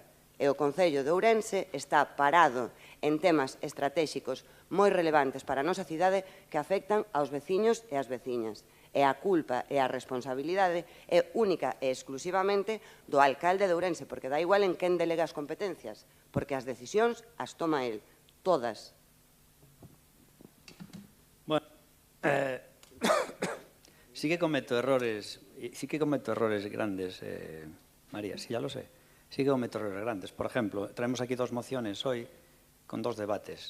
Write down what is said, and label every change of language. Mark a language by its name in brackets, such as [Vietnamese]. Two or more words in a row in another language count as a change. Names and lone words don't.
[Galician] E o Concello de Ourense está parado en temas estratéxicos moi relevantes para a nosa cidade que afectan aos veciños e ás veciñas. E a culpa e a responsabilidade é única e exclusivamente do alcalde de Ourense, porque dá igual en quen delega as competencias, porque as decisións as toma el, todas. [Spanish] Bueno, sí que cometo errores grandes, María, sí, ya lo sé. Sí que cometo errores grandes. Por ejemplo, traemos aquí 2 mociones hoy con 2 debates.